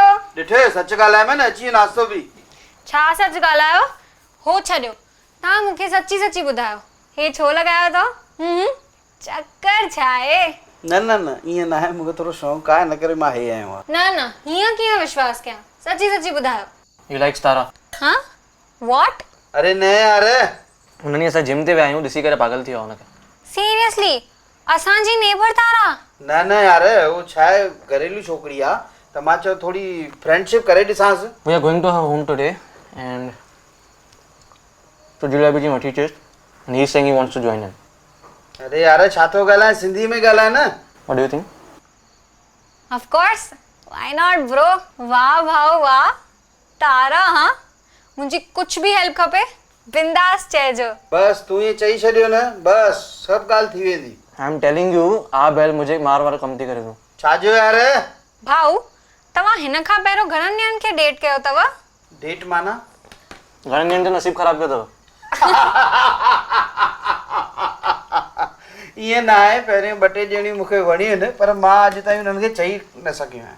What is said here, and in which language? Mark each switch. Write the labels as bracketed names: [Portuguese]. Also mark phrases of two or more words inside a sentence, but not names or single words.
[Sindhi] ॾिठो सच ॻाल्हाए न, अची वियो नाश्तो बि। छा सच ॻाल्हायो? हो छॾियो, तव्हां मूंखे सची सची ॿुधायो, हे छो लॻायो अथव? चक्कर छा आहे? न न न ईअं न आहे, मूंखे थोरो शौक़ु आहे, इन करे मां हे आयो आहियां। न न हीअं कीअं विश्वास कयां? सची सची ॿुधायो। [English] You likes Tara? haan what? [Sindhi] अरे न यार, हुन ॾींहुं असां जिम ते विया आहियूं, ॾिसी करे पागल थी वियो हुनखे। सीरियसली? असांजी नेबर तारा? न न यार, उहो छा आहे घरेलू छोकिरी आहे, त मां चयो थोरी फ्रेंडशिप करे ॾिसांसि। [English] We are going to her home today and [Sindhi] तो जिलेबी जी मठी [English] taste and he is saying he wants to join in. [Sindhi] अरे यार छा थो ॻाल्हाए, सिंधी में ॻाल्हाए न। [English] What do you think? Of course, why not bro. [Sindhi] वाह भाऊ वाह। तारा हाँ, मुंहिंजी [Hindi] कुछ भी [Sindhi] हेल्प खपे बिंदास चइजो। बस तूं ईअं चई छॾियो न, बस सभु ॻाल्हि थी वेंदी। [English] I am telling you, [Hindi] आ बैल मुझे मार [Sindhi] वार कम थी करे तूं। छाजो यार? भाऊ, तव्हां हिन खां पहिरियों घणनि ॼणनि खे डेट कयो अथव? डेट माना? घणनि ॼणनि जो नसीब ख़राब कयो अथव? ईअं न आहे, पहिरियों ॿ टे ॼणियूं मूंखे वणियूं आहिनि, पर मां अॼु ताईं हुननि खे चई न सघियो आहियां।